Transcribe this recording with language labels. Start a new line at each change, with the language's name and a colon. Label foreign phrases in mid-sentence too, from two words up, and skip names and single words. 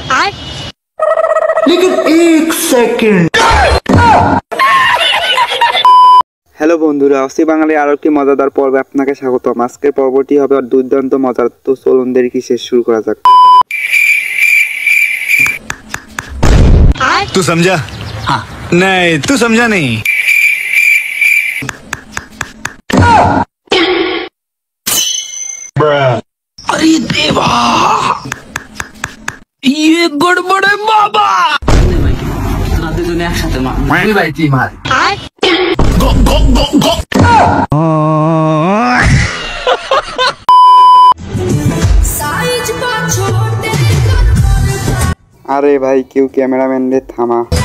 Hindi: लेकिन एक सेकंड।
Bangla: হ্যালো বন্ধুরা, অসি বাঙালির আরো একটি মজাদার পর্বে আপনাকে স্বাগতম। আজকের পর্বটি হবে দুর্দান্ত মজার, তো চলুন দেরি কি শেষ শুরু করা যাক।
Hindi: तू समझा? हाँ। नहीं, तू समझा नहीं। अरे देवा, ये गड़बड़ है बाबा।
Bangla: আরে ভাই, কেউ ক্যামেরাম্যান রে থামা।